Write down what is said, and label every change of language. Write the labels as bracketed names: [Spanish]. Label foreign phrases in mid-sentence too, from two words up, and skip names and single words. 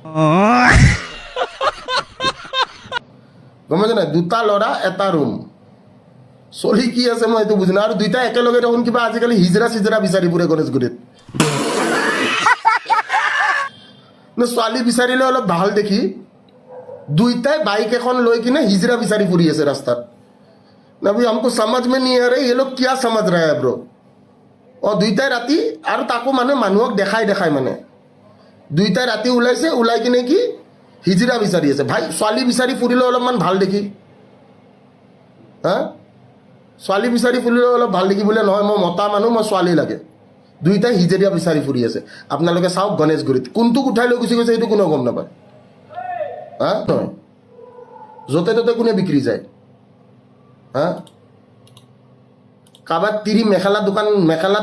[Assamese] গম পাইছে নাই দুটা ল'ৰা এটা ৰুম চলি কি আছে মই এইটো বুজি নাই আৰু দুইটা একেলগে দেখোন কিবা আজিকালি হিজৰা চিজৰা বিচাৰি ফুৰে গণেশগুৰিত ছোৱালী বিচাৰিলে অলপ ভাল দেখি দুইটাই বাইক এখন লৈ কিনে হিজৰা বিচাৰি ফুৰি আছে ৰাস্তাত [Hindi] नबी हमको समझ में नहीं आ रही ये लोग क्या समझ रहे हैं ब्रो [Assamese] দুইটাই ৰাতি আৰু তাকো মানে মানুহক দেখাই মানে দুইটাই ৰাতি ওলাইছে ওলাই কিনে কি হিজৰা বিচাৰি আছে ভাই ছোৱালী বিচাৰি ফুৰিলে অলপমান ভাল দেখি ছোৱালী বিচাৰি ফুৰিলে অলপ ভাল দেখি বোলে নহয় মই মতা মানুহ মই ছোৱালী লাগে দুইটাই হিজৰীয়া বিচাৰি ফুৰি আছে আপোনালোকে চাওক গণেশগুৰিত কোনটোক উঠাই লৈ গুচি গৈছে এইটো কোনেও গম নাপায় নহয় য'তে ত'তে কোনে বিক্ৰী যায় কাবাক তিৰি মেখেলাৰ